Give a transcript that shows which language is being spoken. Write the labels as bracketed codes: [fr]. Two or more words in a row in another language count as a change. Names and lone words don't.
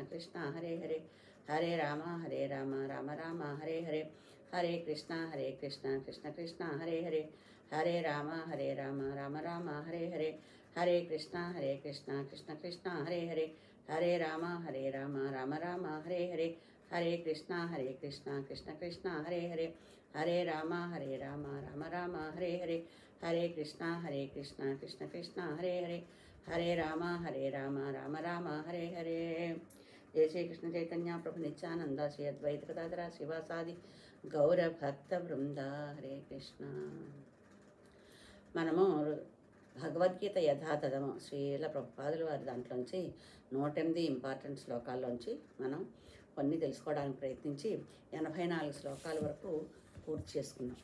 [sa] కృష్ణ హరే హరే, హరే రామ రామ రామ హరే హరే, హరే కృష్ణ కృష్ణ కృష్ణ హరే హరే, హరే రామ రామ రామ హరే హరే, హరే కృష్ణ కృష్ణ కృష్ణ హరే హరే, హరే రామ రామ రామ హరే హరే, హరే కృష్ణ కృష్ణ కృష్ణ హరే హరే, హరే రామ రామ రామ హరే హరే, హరే కృష్ణ కృష్ణ కృష్ణ హరే హరే, హరే రామ రామ రామ హరే హరే. జయ శ్రీకృష్ణ చైతన్య ప్రభు నిత్యానంద శ్రీ అద్వైత గదాధర శ్రీవాసాది గౌర భక్త బృంద. [te] హరే కృష్ణ. మనము భగవద్గీత యథాతథము శ్రీల ప్రభుపాదుల వారి దాంట్లోంచి 108 ఇంపార్టెంట్ శ్లోకాల్లోంచి మనం కొన్ని తెలుసుకోవడానికి ప్రయత్నించి 84 శ్లోకాల వరకు పూర్తి చేసుకున్నాం.